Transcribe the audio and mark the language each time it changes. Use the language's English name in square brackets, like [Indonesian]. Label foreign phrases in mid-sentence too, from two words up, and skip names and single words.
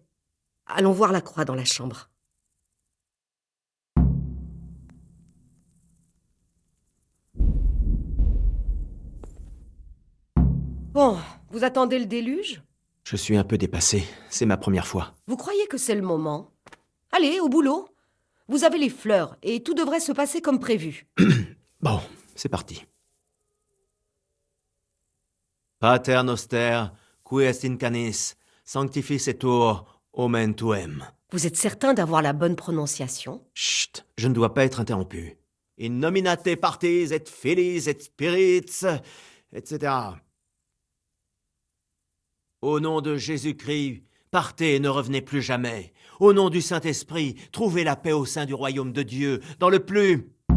[French] Allons voir la croix dans la chambre. Bon, vous attendez le déluge? Je suis un peu dépassé. C'est ma première fois. Vous croyez que c'est le moment? Allez, au boulot. Vous avez les fleurs et tout devrait se passer comme prévu. Bon, c'est parti. [Latin] Pater noster, qui est in canis, sanctificetur omen tuem. [French] Vous êtes certain d'avoir la bonne prononciation? Chut, je ne dois pas être interrompu. [Latin] In nominate partis et filis et spirits, [French] etc. Au nom de Jésus-Christ, partez et ne revenez plus jamais. Au nom du Saint-Esprit, trouvez la paix au sein du royaume de Dieu, dans le plus...